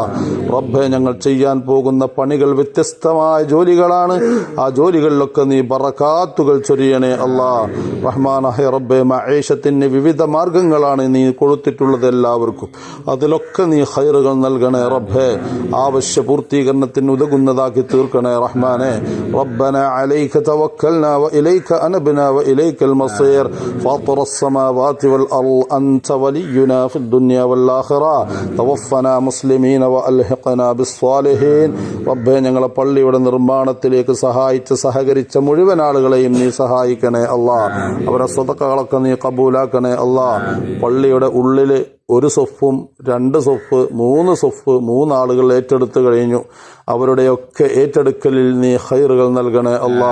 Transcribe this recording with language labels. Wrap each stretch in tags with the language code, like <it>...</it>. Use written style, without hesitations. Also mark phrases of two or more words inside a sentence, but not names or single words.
<ml>റബ്ബേ, ഞങ്ങൾ ചെയ്യാൻ പോകുന്ന പണികൾ വ്യത്യസ്തമായ ജോലികളാണ്. ആ ജോലികളിലൊക്കെ നീ ബറകാത്തുകൾ ചൊരിയണേ അല്ലാഹ്. റഹ്മാനായ റബ്ബേ, മഈശത്തിന് വിവിധ മാർഗങ്ങളാണ് നീ കൊടുത്തിട്ടുള്ളത് എല്ലാവർക്കും. അതിലൊക്കെ നീ ഖൈറുകൾ നൽകണേ റബ്ബേ. ആവശ്യ പൂർത്തീകരണത്തിന് ഉതകുന്നതാക്കി തീർക്കണേ റഹ്മാനെ.</ml> <ar>ربنا عليك توكلنا وإليك أنبنا وإليك المصير فاطر السماوات والأرض أنت ولينا في الدنيا والآخرة توفنا مسلمين وألحقنا بالصالحين</ar> <ml>റബ്ബേ ഞങ്ങളെ പള്ളിയുടെ നിർമ്മാണത്തിലേക്ക് സഹകരിച്ച മുഴുവൻ ആളുകളെയും നീ സഹായിക്കണേ അല്ലാ. അവരെ സ്വതക്കകളൊക്കെ നീ കബൂലാക്കണേ അല്ലാ. പള്ളിയുടെ ഉള്ളില് 1 സൊഫും 2 സൊഫ് 3 സൊഫ് 3 ആളുകൾ ഏറ്റെടുത്തു കഴിഞ്ഞു. അവരുടെയൊക്കെ ഏറ്റെടുക്കലിൽ നീ ഖൈറുകൾ നൽകണേ അല്ലാ.</ml>